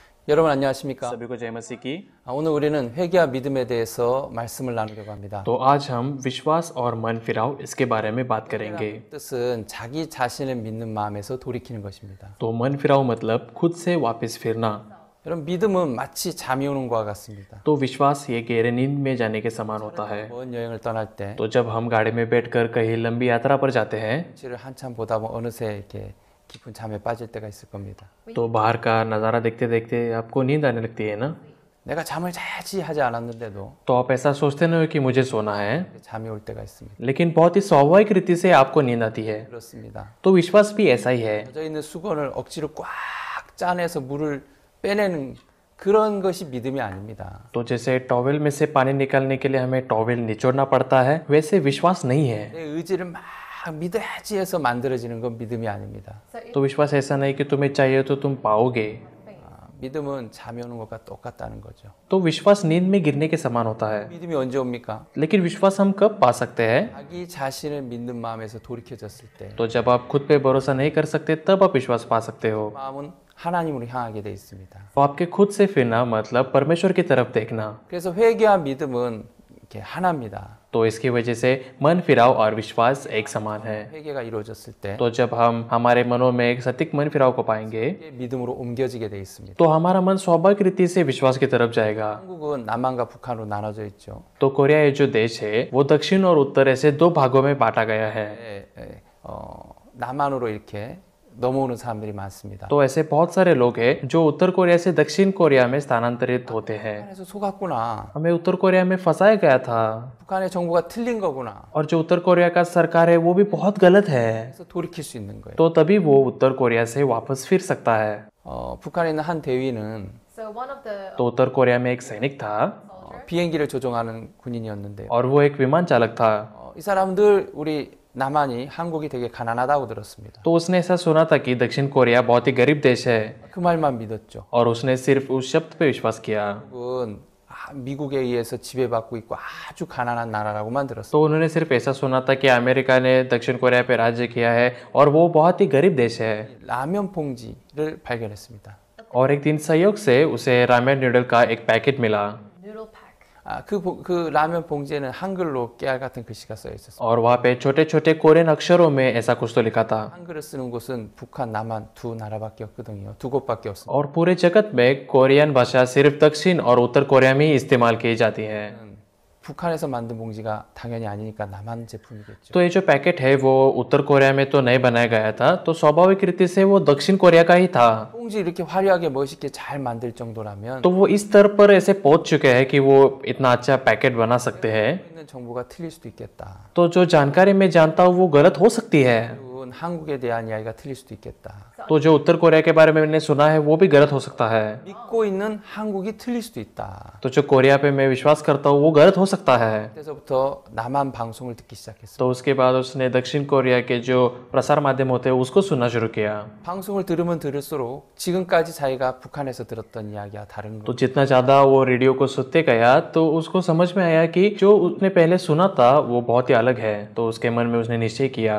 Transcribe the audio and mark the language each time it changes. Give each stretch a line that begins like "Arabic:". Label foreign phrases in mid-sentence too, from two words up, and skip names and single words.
Korean: 여러분 안녕하십니까?
Hindi: सभी को जय मसीह की।
Korean: 오늘 우리는 회개와 믿음에 대해서 말씀을 나누려고 합니다.
Hindi: तो आज हम विश्वास और मन फिराव इसके बारे में बात करेंगे।
Korean: 뜻은 자기 자신을 믿는 마음에서 돌이키는 것입니다.
Hindi: तो मन फिराव मतलब खुद से वापस फिरना।
Korean: 여러분 믿음은 마치 잠이 오는 것과 같습니다.
Hindi: तो विश्वास ये गहरे नींद में जाने के समान होता है।
Korean: 먼 여행을 떠날 때
Hindi: तो जब हम गाड़ी में बैठकर कहीं लंबी यात्रा पर जाते हैं
Korean: 실을 한참 보다 보면 어느새 이렇게 깊은 잠에 빠질 때가 있을 겁니다.
Hindi: तो बाहर का नज़ारा देखते देखते आपको नींद आने लगती है ना।
Korean: 내가 잠을 자야지 하지 않았는데도
Hindi: तो आप ऐसा सोचते नहीं हो कि मुझे सोना है,
Korean: 잠이 올 때가 있습니다.
Hindi: लेकिन बहुत ही स्वाभाविक रीति से आपको नींद आती है।
Korean: 그렇습니다.
Hindi: तो विश्वास भी ऐसा ही है।
Korean: 젖어 있는 수건을 억지로 꽉 짜내서 물을 빼내는 그런 것이 믿음이 아닙니다.
Hindi: तो जैसे टॉवेल में से पानी निकालने के लिए हमें टॉवेल निचोड़ना पड़ता है, वैसे विश्वास नहीं है।
Korean: 내 의지를 막 믿어야지 해서 만들어지는 건 믿음이 아닙니다.
Hindi: तो विश्वास ऐसा नहीं कि तुम्हें चाहिए तो तुम पाओगे।
Korean: 믿음은 잠이 오는 것과 똑같다는 거죠.
Hindi: तो विश्वास नींद में गिरने के समान होता है।
Korean: 믿음이 언제 옵니까?
Hindi: लेकिन विश्वास हम कब पा सकते हैं?
Korean: 자기 자신을 믿는 마음에서 돌이켜졌을 때
Hindi: तो जब आप खुद पे भरोसा नहीं कर सकते तब आप विश्वास पा सकते हो।
Korean: 마음은 하나님으로 향하게 돼 있습니다.
Hindi: तो आपके खुद से फिरना मतलब परमेश्वर की तरफ देखना।
Korean: 그래서 회개와 믿음은 이렇게 하나입니다.
Hindi: तो इसकी वजह से मन फिराव और विश्वास एक समान है।
Korean: 회개가 이루어졌을 때
Hindi: तो जब हम हमारे मनों में एक सटीक मन फिराव को पाएंगे
Korean: 이게 믿음으로 옮겨지게 돼 있습니다.
Hindi: तो हमारा मन स्वाभाविक रीति से विश्वास की तरफ जाएगा।
Korean: 한국은 남한과 북한으로 ना눠져 있죠.
Hindi: तो कोरिया ये जो देश है वो दक्षिण और उत्तर ऐसे दो भागों में बांटा गया है।
Korean: 남한으로 이렇게 넘어오는 사람들이 많습니다.
Hindi: तो ऐसे बहुत सारे लोग हैं जो उत्तर कोरिया से दक्षिण कोरिया में स्थानांतरित होते हैं।
Korean: 북한에서 속았구나.
Hindi: हमें उत्तर कोरिया में फंसाया गया था
Korean: 북한의 정부가 틀린 거구나.
Hindi: और जो उत्तर कोरिया का सरकार है वो भी बहुत गलत है।
Korean: 그래서 돌이킬 수 있는 거예요.
Hindi: तो तभी वो उत्तर कोरिया से वापस फिर सकता है।
Korean: 북한에 있는 한 대위는
Hindi: तो उत्तर कोरिया में एक सैनिक था
Korean: 비행기를 조종하는 군인이었는데
Hindi: और वो एक विमान चालक था।
Korean: 이 사람들 우리 남한이 한국이 되게 가난하다고 들었습니다.
Hindi: तो उसने ऐसा सुना था कि दक्षिण कोरिया बहुत ही गरीब देश है
Korean: 그 말만 믿었죠.
Hindi: और उसने सिर्फ उस शब्द पे विश्वास किया।
Korean: 한국은 미국에 의해서 지배받고 있고 아주 가난한 나라라고만 들었어요.
Hindi: तो उन्होंने सिर्फ ऐसा सुना था कि अमेरिका ने दक्षिण कोरिया पे राज्य किया है और वो बहुत ही गरीब देश है।
Korean: 라면 봉지를 발견했습니다.
Hindi: और एक दिन संयोग से उसे रामेन नूडल का एक पैकेट मिला
Korean: 그 라면 봉지에는 한글로 깨알 같은 글씨가 써 있었어요.
Hindi: और वहाँ पे छोटे छोटे कोरियन अक्षरों में ऐसा कुछ तो लिखा था।
Korean: 한글을 쓰는 곳은 북한, 남한 두 나라밖에 없거든요. 두 곳밖에 없습니다.
Hindi: और पूरे जगत में कोरियन भाषा सिर्फ दक्षिण और उत्तर कोरिया में ही इस्तेमाल की जाती है।
Korean: 북한에서 만든 봉지가 당연히 아니니까 남한 제품이겠죠.
Hindi: तो ये जो पैकेट है वो उत्तर कोरिया में तो नहीं बनाया गया था, तो स्वाभाविक रीति से वो दक्षिण कोरिया का ही था।
Korean: 봉지 이렇게 화려하게 멋있게 잘 만들 정도라면
Hindi: तो वो इस स्तर पर ऐसे पहुंच चुके हैं कि वो इतना अच्छा पैकेट बना सकते हैं।
Korean: 있는 정보가 틀릴 수도 있겠다.
Hindi: तो जो जानकारी मैं जानता हूँ वो गलत हो सकती है।
Korean: 한국에 대한 이야기가 틀릴 수도 있겠다.
Hindi: तो जो उत्तर कोरिया के बारे में मैंने सुना है वो भी गलत हो सकता है।
Korean: 믿고 있는 한국이 틀릴 수도 있다.
Hindi: तो जो कोरिया पे मैं विश्वास करता हूँ वो गलत हो सकता है।
Korean: 그때서부터 남한 방송을 듣기 시작했어요.
Hindi: तो उसके बाद उसने दक्षिण कोरिया के जो प्रसार माध्यम होते हैं उसको सुनना शुरू किया।
Korean: 방송을 들으면 들을수록 지금까지 자기가 북한에서 들었던 이야기와 다른
Hindi: तो
Korean: 거.
Hindi: जितना ज़्यादा वो रेडियो को सुनते गया तो उसको समझ में आया कि जो उसने पहले सुना था वो बहुत ही अलग है। तो उसके मन में उसने निश्चय किया।